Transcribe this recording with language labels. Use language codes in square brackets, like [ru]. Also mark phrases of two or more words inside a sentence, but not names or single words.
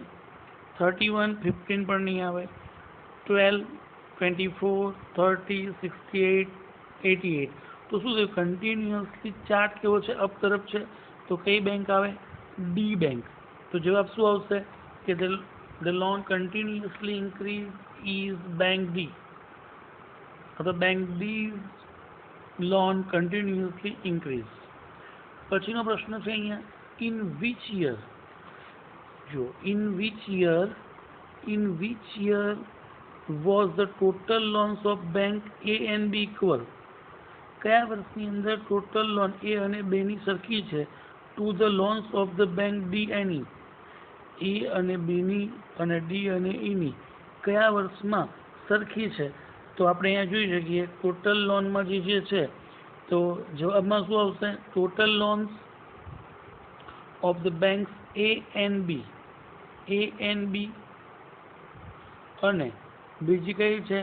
[gu] 31, 15 પણ નહીં આવે. 12, 24, 30, 68, 88. તો શું થયું? [en] continuously chart [gu] કેવો છે? અપ તરફ છે. તો કઈ બેંક આવે? [en] D bank. [gu] તો જવાબ શું આવશે કે [en] the loan continuously increase is bank D. અથવા bank D's loan continuously increase. [gu] પછીનો પ્રશ્ન છે અહીંયા, [en] in which year, જો in which year was the total loans of bank A and B equal. [gu] કયા વર્ષની અંદર [en] total loan [gu] એ અને B ની સરખી છે [en] to the loans of the bank D and E. [gu] એ અને બીની અને ડી અને ઈની કયા વર્ષમાં સરખી છે? તો આપણે અહીંયા જોઈ શકીએ ટોટલ લોનમાં જે છે તો જવાબમાં શું આવશે? [en] total loans of the banks A and B [gu] અને બીજી કઈ છે?